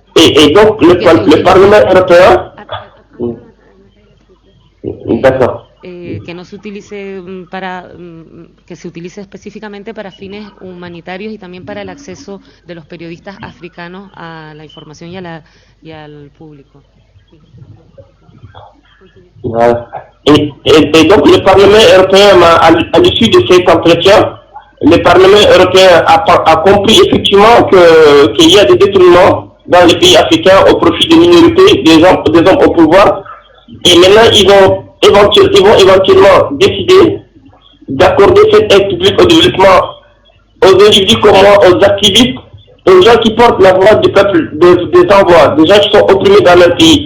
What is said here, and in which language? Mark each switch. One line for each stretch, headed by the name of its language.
French: Et donc, le Parlement européen... D'accord.
Spanish: Que no se utilice que se utilice específicamente para fines humanitarios y también para el acceso de los periodistas africanos a la información y al público.
French: Voilà. Et donc, le Parlement européen, à l'issue de cet entretien, le Parlement européen a compris effectivement qu'il y a des détournements dans les pays africains au profit des minorités, des hommes au pouvoir. Et maintenant, ils vont éventuellement décider d'accorder cette aide publique au développement aux individus comme moi, aux activistes, aux gens qui portent la voix du peuple, des envois, des gens qui sont opprimés dans leur pays.